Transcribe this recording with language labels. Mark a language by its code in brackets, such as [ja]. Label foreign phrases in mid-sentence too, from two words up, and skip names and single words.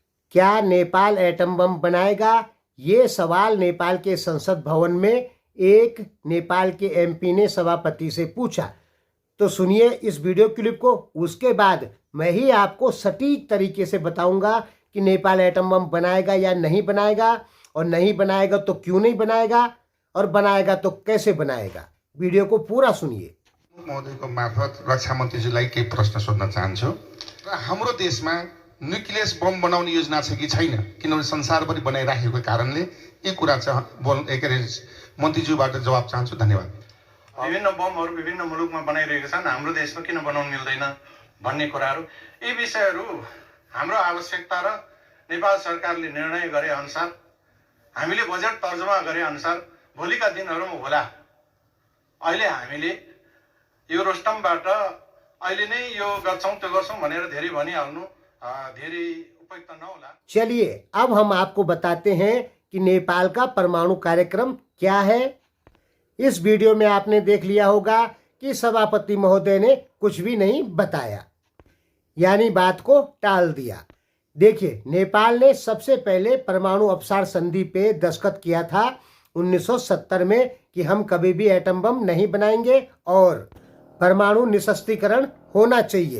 [hi] क्या नेपाल एटम बम बनाएगा? ये सवाल नेपाल के संसद भवन में एक नेपाल के एमपी ने सभापति से पूछा। तो सुनिए इस वीडियो क्लिप को, उसके बाद मैं ही आपको सटीक तरीके से बताऊंगा कि नेपाल एटम बम बनाएगा या नहीं बनाएगा, और नहीं बनाएगा तो क्यों नहीं बनाएगा, और बनाएगा तो कैसे बनाएगा। वीडियो को पूरा सुनिए। [ne] महोदयको मार्फत रक्षा मन्त्रीजीलाई केही प्रश्न सोध्न चाहन्छु र हाम्रो देशमा [en] nucleus bomb [ne] बनाउने योजना छ कि छैन, किनभने संसारभरि बनाइराखेको कारणले यी कुरा चाहिँ मन्त्रीज्यूबाट जवाब चाहन्छु। धन्यवाद। विभिन्न बमहरू विभिन्न मुलुकमा बनाइरहेका छन्, हाम्रो देशमा किन बनाउन मिल्दैन भन्ने कुराहरू, यी विषयहरू हाम्रो आवश्यकता र नेपाल सरकारले निर्णय गरे अनुसार, हामीले बजेट तर्जुमा गरे अनुसार भोलिका दिनहरूमा होला। अहिले हामीले यो रोस्टमबाट अहिले नै यो गर्छौं त्यो गर्छौं भनेर धेरै भनिहाल्नु धेरै उपयुक्त नहोला। [hi] चलिए अब हम आपको बताते हैं कि नेपाल का परमाणु कार्यक्रम क्या है। इस वीडियो में आपने देख लिया होगा कि सभापति महोदय ने कुछ भी नहीं बताया, यानी बात को टाल दिया। देखिए, नेपाल ने सबसे पहले परमाणु अपसार संधि पे दस्तखत किया था 1970 में कि हम कभी भी एटम बम नहीं बनाएंगे और परमाणु निशस्त्रीकरण होना चाहिए।